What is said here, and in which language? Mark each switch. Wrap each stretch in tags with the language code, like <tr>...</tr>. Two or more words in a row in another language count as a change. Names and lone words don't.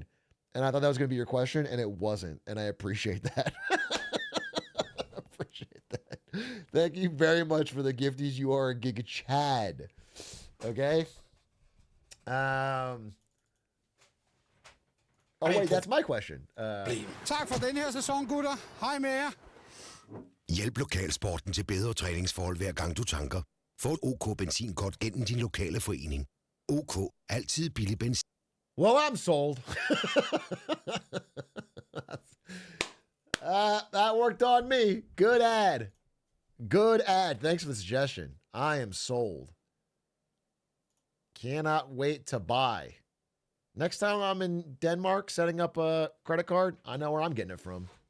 <en>And I thought that was going to be your question, and it wasn't. And I appreciate that. Appreciate that. Thank you very much for the gifties. You are a Giga Chad. Okay? Oh, wait, that's my question.</en> <da>Tak for den her sæson, gutter. Hej med jer. Hjælp lokalsporten til bedre træningsforhold hver gang du tanker. Få et OK benzinkort gennem din lokale forening. OK. Altid billig benzin.</da> <en>Well, I'm sold. That worked on me. Good ad. Good ad. Thanks for the suggestion. I am sold. Cannot wait to buy. Next time I'm in Denmark setting up a credit card, I know where I'm getting it from.</en>